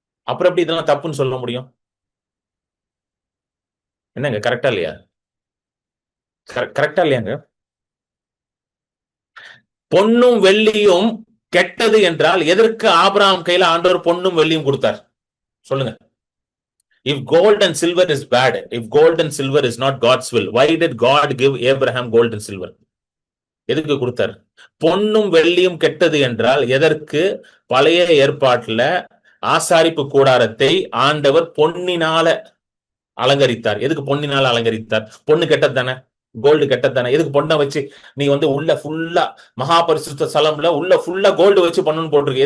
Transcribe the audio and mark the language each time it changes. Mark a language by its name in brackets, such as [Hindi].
[Tamil] அப்புறம் எப்படி இதெல்லாம் தப்புன்னு சொல்ல முடியும்? என்னங்க, கரெக்டா இல்லையா? கரெக்டா இல்லையாங்க? பொன்னும் வெள்ளியும் கெட்டது என்றால் எதற்கு ஆபிரகாம் கையில ஆண்டவர் பொன்னும் வெள்ளியும் கொடுத்தார்? சொல்லுங்க. [English] If gold and silver is bad, if gold and silver is not God's will, why did God give Abraham gold and silver? [Tamil] எதுக்கு கொடுத்தார்? பொன்னும் வெள்ளியும் கெட்டது என்றால் எதற்கு பழைய ஏற்பாட்டுல ஆசாரிப்பு கூடாரத்தை ஆண்டவர் பொன்னினால அலங்கரித்தார்? எதுக்கு பொன்னினால அலங்கரித்தார்? பொண்ணு கெட்டது தானே, கோல்டு கெட்டது தானே. எதுக்கு பொண்ணை வச்சு நீ வந்து உள்ள ஃபுல்லா மகா பரிசுத்த ஸ்தலம்ல உள்ள ஃபுல்லா கோல்டு வச்சு பொண்ணுன்னு போட்டிருக்கு?